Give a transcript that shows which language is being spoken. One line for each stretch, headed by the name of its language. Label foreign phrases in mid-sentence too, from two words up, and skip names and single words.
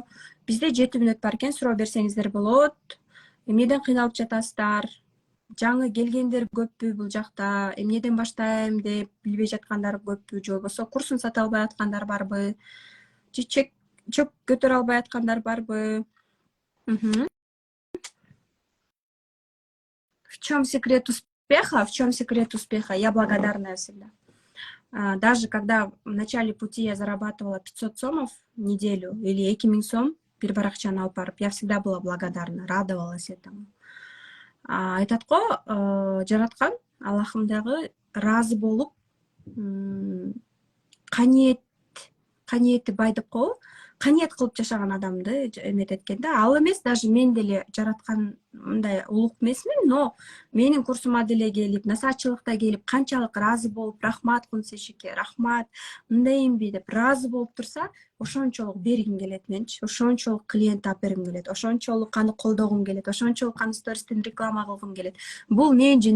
Kyrgyz: Бизде 7 мүнөт бар экен, суроо берсеңиздер болот. Эмнеден кыйналып жатасыздар? Жаңы келгендер көппү бул жакта? Эмнеден баштайм деп билбей жаткандар көппү? Же болбосо курсун сата албай аткандар барбы? Же чөп көтөрө албай аткандар барбы?
Russian: В чем секрет успеха? Я благодарна всегда. Даже когда в начале пути я зарабатывала 500 сомов в неделю или 2000 сом,
Kyrgyz: бир баракчаны алып барып,
Russian: я всегда была благодарна, радовалась этому.
Kyrgyz: Айтатко жараткан Аллахым дагы ыраазы болуп, каниети бай деп коебу, каниет кылып жашаган адамды эметет экен да. Ал эмес, даже мен деле жараткан мындай улук эмесмин, но менин курсума деле келип, насаатчылыкта келип, канчалык ыраазы болуп, рахмат Кунсешике, рахмат, мындайымби деп ыраазы болуп турса, ошончолук бергим келет менчи, ошончолук клиент алып бергим келет, ошончолук аны колдогум келет, ошончолук аны стористен реклама кылгым келет.